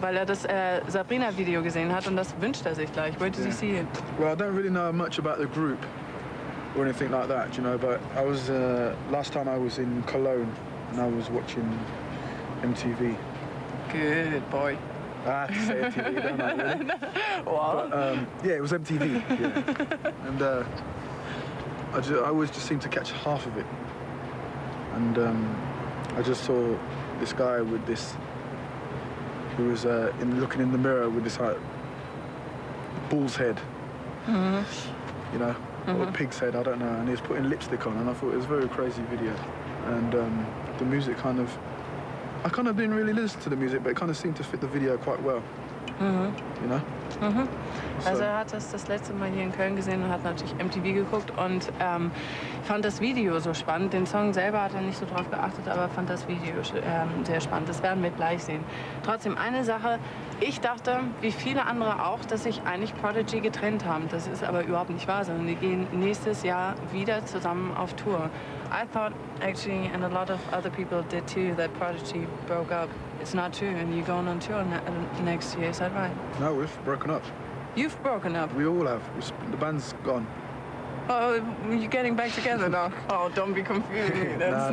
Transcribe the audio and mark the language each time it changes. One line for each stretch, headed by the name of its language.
German: Weil er das Sabrina-Video gesehen hat und das wünscht er sich gleich.
English: Where did you see it? Well, I don't really know much about the group or anything like that, you know, but I was, last time I was in Cologne and I was watching MTV. Good boy. I have to say MTV, don't I? Really? Well. But, yeah, it was MTV, yeah. And I always just seemed to catch half of it. And I just saw this guy with this, who was looking in the mirror with this bull's head, you know, or pig's head, I don't know, and he was putting lipstick on, and I thought it was a very crazy video. And the music kind of, I kind of didn't really listen to the music, but it kind of seemed to fit the video quite well, you know?
German: Also er hat das letzte Mal hier in Köln gesehen und hat natürlich MTV geguckt und fand das Video so spannend. Den Song selber hat er nicht so drauf geachtet, aber fand das Video sehr spannend. Das werden wir gleich sehen. Trotzdem eine Sache, ich dachte, wie viele andere auch, dass sich eigentlich Prodigy getrennt haben. Das ist aber überhaupt nicht wahr, sondern die gehen nächstes Jahr wieder zusammen auf Tour.
English: I thought actually, and a lot of other people did too, that Prodigy broke up. It's not true, and you're going on tour next year, is that right? No, we've broken up. You've broken up? We all have. The band's gone. Oh, you're getting back together now? Oh, don't be confused. That's